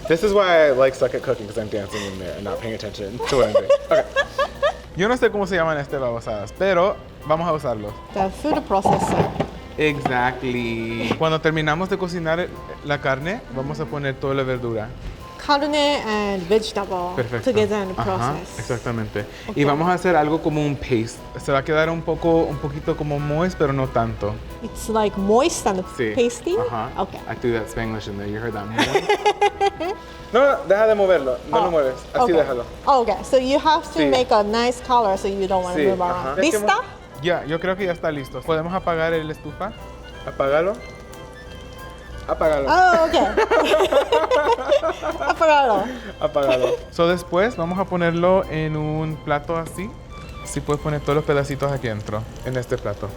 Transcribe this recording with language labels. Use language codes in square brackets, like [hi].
[en] This is why I like suck at cooking, because I'm dancing in there and not paying attention to what I'm doing. Okay. [es] Yo no sé cómo se llaman estas babosadas, pero vamos a usarlos. [en] The food processor. [es] Exactly. Cuando terminamos de cocinar la carne, vamos a poner toda la verdura. [en] carne and vegetable [es] Perfecto. [en] together in the Ajá, process. [es] exactamente. [en] Okay. [es] Y vamos a hacer algo como un paste. Se va a quedar un poquito como moist, pero no tanto. [en] It's like moist and [es] Sí. [en] pasty? Ajá. Okay. I threw that Spanglish in there. You heard that moist? [es] No, deja de moverlo. No lo mueves. Así [en] okay. [es] déjalo. [en] Okay, so you have to [es] Sí. [en] make a nice color so you don't want to [es] Sí, [en] move around. ajá. [es] ¿Lista? Ya, yo creo que ya está listo. ¿Podemos apagar el estufa? Apágalo. Apágalo. [en] Oh, okay. Apagado. [es] Apágalo. So después vamos a ponerlo en un plato así. Si puedes poner todos los pedacitos aquí dentro, en este plato.